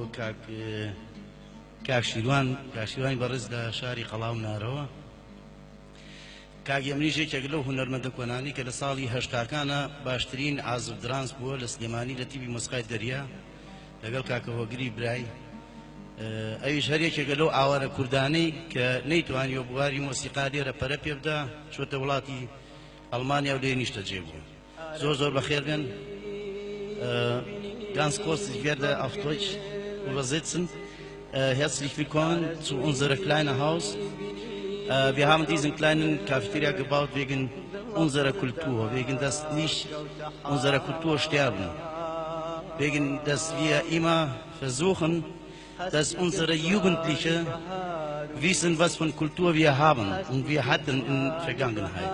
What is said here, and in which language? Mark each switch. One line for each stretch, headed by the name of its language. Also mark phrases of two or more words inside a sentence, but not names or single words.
Central Kurdish: کاکشیروانی بەڕێز لە شاری قەڵاو نارەوە کاگهێمنیش یەکێک لەو هونەرمەندە کۆنانی کە لە ساڵی هەشتاکانە باشترین عازف درانس بووە لە سلێمانی لە تیڤی مۆسیقای دەریا لەگەڵ کاکە هۆگری برای ئەویش هەر یەکێکە لەو ئاوارە کوردانەی کە نەیتوانیوە بواری مۆسیقا لێرە پەرە پێ بدە چۆتە وڵاتی ئەڵمانیا و لێ نیشتە جێبوو. زۆر بەخێرگەن.
German: Ganz kurz, ich werde auf Deutsch übersetzen. Herzlich willkommen zu unserem kleinen Haus. Wir haben diesen kleinen Cafeteria gebaut wegen unserer Kultur, wegen dass nicht unsere Kultur sterben, wegen dass wir immer versuchen, dass unsere Jugendlichen wissen, was von Kultur wir haben und wir hatten in der Vergangenheit.